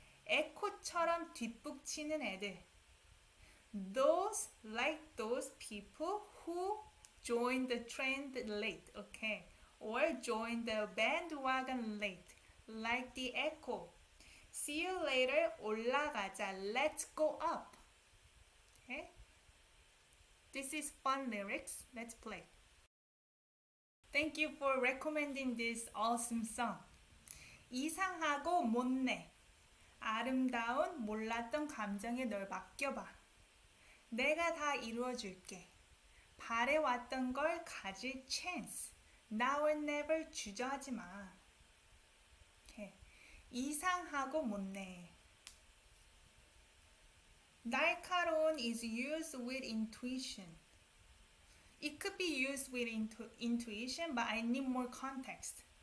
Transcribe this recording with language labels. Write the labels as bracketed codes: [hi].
[ko] 에코처럼 뒷북치는 애들. [en] Those like those people who join the trend late. Okay. Or join the bandwagon late. Like the echo. See you later. [ko] 올라가자. [en] Let's go up. Okay? This is fun lyrics. Let's play. Thank you for recommending this awesome song. [ko] 이상하고 못내. 아름다운 몰랐던 감정에 널 맡겨봐. 내가 다 이루어줄게. 바래왔던 걸 가질 chance. [en] Now or never [ko] 주저하지 마. Okay. 이상하고 못내. [en] 날카로운 is used with intuition. It could be used with intuition, but I need more context.